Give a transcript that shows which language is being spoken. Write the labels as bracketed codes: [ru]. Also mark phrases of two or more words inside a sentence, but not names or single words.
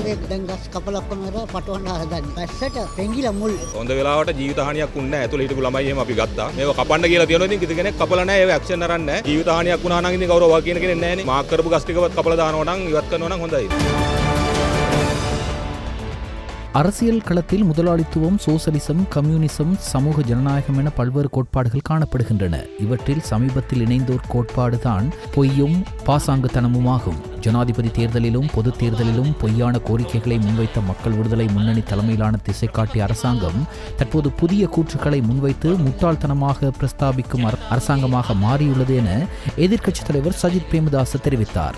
[si] දැන් ගස් කපලා ඔක්කොම කරලා පටවන්න හදන්නේ. පැස්සට පෙඟිලා මුල්. හොඳ වෙලාවට ජීවිත හානියක් වුණේ නැහැ. ඇතුළේ හිටපු ළමයි එහෙම අපි ගත්තා. මේව කපන්න කියලා තියෙනවා. ඉතින් කිසි කෙනෙක් කපලා නැහැ. ඒව ඇක්ෂන් අරන් නැහැ. ජීවිත හානියක් වුණා නම් ඉතින් කවුරුවා කියන කෙනෙක් නැහැ නේ. මාක් කරපු ගස් ටිකවත් කපලා දානවා නම් ඉවත් කරනවා නම් හොඳයි. [ta] அரசியல் களத்தில் முதலாளித்துவம், சோசலிசம், கம்யூனிசம், சமூக ஜனநாயகம் என பல்வேறு கோட்பாடுகள் காணப்படுகின்றன. இவற்றில் சமீபத்தில் இணைந்தோர் கோட்பாடுதான் பொய்யும் பாசாங்குத்தனமுமாகும். ஜனாதிபதி தேர்தலிலும் பொது தேர்தலிலும் பொய்யான கோரிக்கைகளை முன்வைத்த மக்கள் விடுதலை முன்னணி தலைமையிலான திசைகாட்டி அரசாங்கம் தற்போது புதிய கூற்றுக்களை முன்வைத்து முட்டாள்தனமாக பிரஸ்தாபிக்கும் அரசாங்கமாக மாறியுள்ளது என எதிர்க்கட்சித் தலைவர் சஜித் பிரேமதாச தெரிவித்தார்.